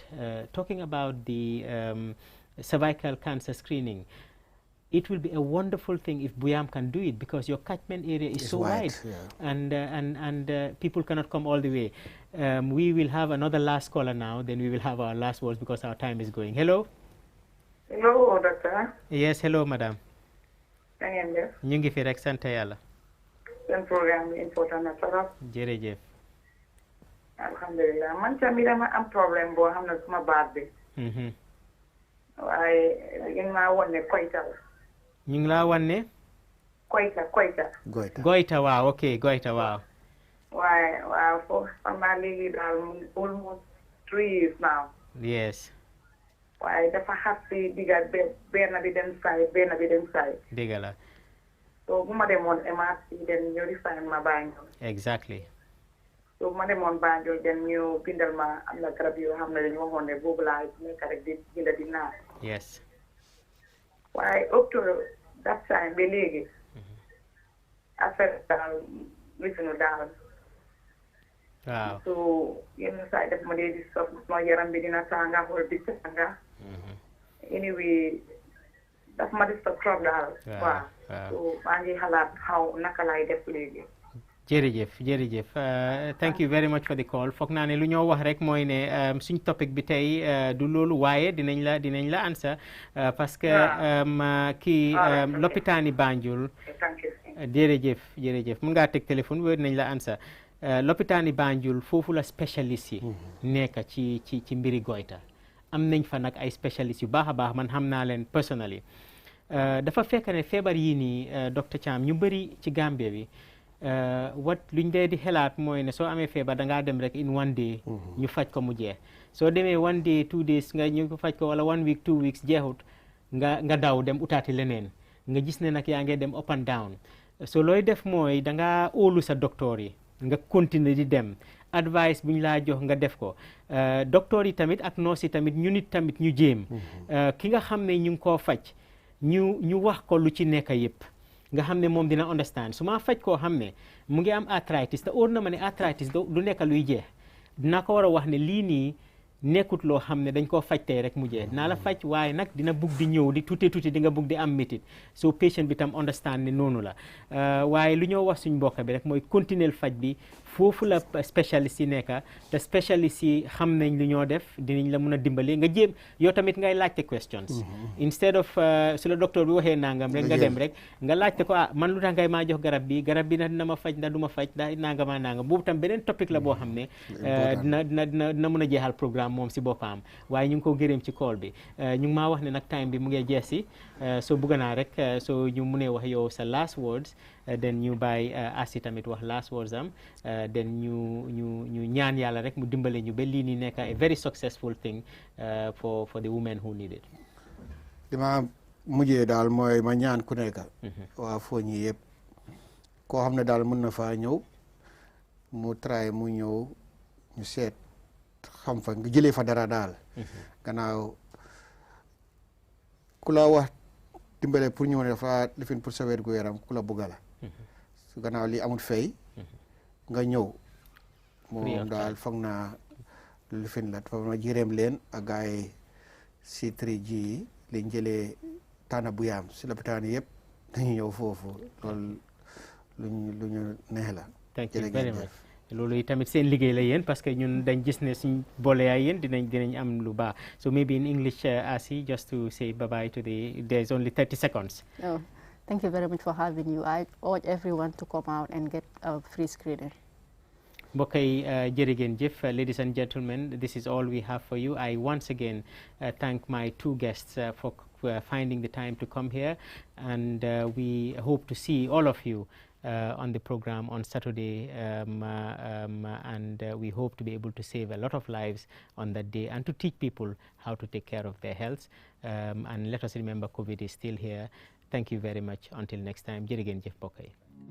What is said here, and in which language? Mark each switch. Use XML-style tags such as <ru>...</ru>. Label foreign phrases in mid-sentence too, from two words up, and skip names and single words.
<en>Talking about the cervical cancer screening, it will be a wonderful thing if Buyam can do it, because your catchment area is so wide, and people cannot come all the way. We will have another last caller now, then we will have our last words because our time is going. Hello. Hello, doctor. Yes, hello, madam.</en> <wo>Ñu ngi fi rek sant Yàlla. Seen programme bi important na trop. Jërëjëf. Alhamdulillah, man tamit dama am problème boo xam ne suma baat bi. Waaye ngeen maa won ne koyta la. ñu ngi laa wan ne. Goyta waaw, ok, goyta waaw. waaw foofu xam naa léegi daal</wo> <en>almost 3 years now. Yes.</en> <wo>waaye dafa xas si digga benn bi dem saay. Dëgg la. so bu ma demoon MRC den ñu refine ma Banjul.</wo> <en>Exactly.</en> <wo>so bu ma demoon Banjul den ñu bindal ma am na garab yoo xam ne dañu waxoon ne boobu laa nekk rek di binda di naan.</wo> <en>Yes.</en> <wo>waaye</wo> <en>up to that time</en> <wo>ba léegi affaire daal wisunu daal. waaw. so yenn saa yi def ma dee di sof sama yaram bi dina tànga wala di tànga. anyway daf ma di sof trop daal. waaw. so maa ngi xalaat naka laay def léegi. jërëjëf</wo> <en>thank you very much for the call.</en> <wo>foog naa ne lu ñoo wax rek mooy ne suñ topic bi tey du loolu, waaye dinañ la answer</wo> <fr>parce que</fr> <wo>kii lopitaani Banjul. jërëjëf mun ngaa teg téléphone bi dinañ la answer. lopitaani Banjul foofu la spécialiste yi nekk ci mbiri goyta. am nañ fa nag ay spécialiste yu baax a baax, man xam naa leen personally. dafa fekk ne feebar yii nii docteur Cham ñu bëri ci Gambie bi luñ dee di xelaat mooy ne soo amee feebar dangaa dem rek</wo> <en>in 1 day</en> <wo>ñu faj ko mu jeex. soo demee</wo> <en>1 day 2 days</en> <wo>nga ñu faj ko, wala</wo> <en>1 week 2 weeks</en> <wo>jeexut nga daw dem utaati leneen, nga gis ne nag yaa ngi dem</wo> <en>up and down.</en> <wo>so looy def mooy dangaa óolu sa docteur yi, nga continuer di dem advice bu ñu laa jox nga def ko. docteur yi tamit ak nurse yi tamit ñu nit tamit ñu jéem ki nga xam ne ñu ngi koo faj ñu wax ko lu ci nekk yëpp, nga xam ne moom dina understand. su ma faj koo xam ne mu ngi am arthritis te óor na ma ne arthritis du nekk luy jeex, dina ko war a wax ne lii nii nekkut loo xam ne dañ koo faj tey rek mu jeex. dinaa la faj waaye nag dina bugg di ñëw di tuuti di nga bugg di am métit, so patient bi tam understand ne noonu la. waaye lu ñoo wax suñ mbokk bi rek mooy continuer faj bi. foofu la spécialiste yi nekk, te spécialiste yi xam nañ lu ñoo def, dinañ la mun a dimbali. nga jéem yow tamit ngay laajte questions instead of su la docteur bi waxee nangam rek nga dem rek nga laajte ko man lu tax ngay maa jox garab bi na dina ma faj ndax du ma faj ndax nangama nangam. boobu tam beneen topic la boo xam ne dina mun a jeexal programme moom si boppam. waaye ñu ngi ko gërëm ci call bi. ñu ngi maa wax ne nag time bi mu ngi jeex si, soo bëgg naa rek soo ñu munee wax yow sa</wo> <en>last words,</en> <wo>then ñu bàyyi Asi tamit wax</wo> <en>last words</en> <wo>am, then ñu ñaan yàlla rek mu dimbale ñu ba lii ni nekk</wo> <en>a very successful thing for the women who need it.</en> <wo>dima mujjee daal mooy ma ñaan ku nekk waa Foni yëpp koo xam ne daal mën na faa ñëw mu try mu ñëw ñu seet xam fa nga jëlee fa dara daal gannaaw ku la wax dimbale pour ñëw ne dafa lifin pour sa wér gu yaram ku la bugga la su gannaaw li amul fay nga ñëw moom daal foog naa lifin la dafa ma jëreem leen ak gaay C3G yi liñ jëlee tànn bu yaam si lopitaan yëpp dañu ñëw foofu loolu lu ñu neex la.</wo> <en>thank you very much.</en> <wo>loolu tamit seen liggéey la yéen</wo> <fr>parce que</fr> <wo>ñun dañ gis ne suñ boole yaay yéen dinañ am lu baax</wo> <en>so maybe in English Asi just to say bye bye to there's only 30 seconds. Oh, thank you very much for having you. I urge everyone to come out and get a free screening.</en> <wo>mbokk yi jërë ngeen jëf</wo> <en>ladies and gentlemen, this is all we have for you. I once again thank my two guests for finding the time to come here, and we hope to see all of you on the program on Saturday, and we hope to be able to save a lot of lives on that day and to teach people how to take care of their health, and let us remember COVID is still here. Thank you very much. Until next time,</en> <wo>jërë ngeen jëf mbokk yi.</wo>